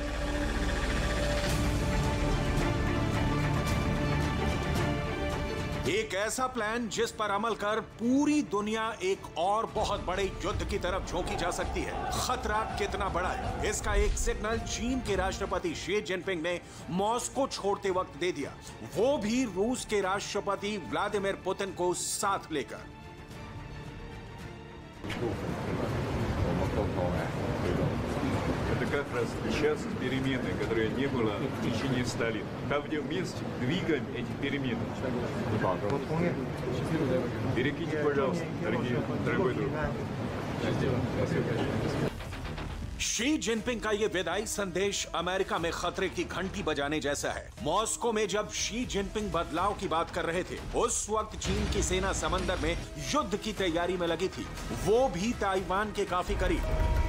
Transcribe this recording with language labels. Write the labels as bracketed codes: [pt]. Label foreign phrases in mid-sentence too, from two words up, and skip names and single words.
[hi] एक ऐसा प्लान जिस पर अमल कर पूरी दुनिया एक और बहुत बड़े युद्ध की तरफ झोंकी जा सकती है। खतरा कितना बड़ा है, इसका एक सिग्नल चीन के राष्ट्रपति शी जिनपिंग ने मॉस्को छोड़ते वक्त दे दिया, वो भी रूस के राष्ट्रपति व्लादिमीर पुतिन को साथ लेकर। [ru] Это как раз сейчас перемены, которые не было в течение 100 лет. Как вместе двигаем эти перемены. Перекиньте, пожалуйста, дорогой друг. [hi] शी जिनपिंग का ये विदाई संदेश अमेरिका में खतरे की घंटी बजाने जैसा है। मॉस्को में जब शी जिनपिंग बदलाव की बात कर रहे थे, उस वक्त चीन की सेना समंदर में युद्ध की तैयारी में लगी थी, वो भी ताइवान के काफी करीब।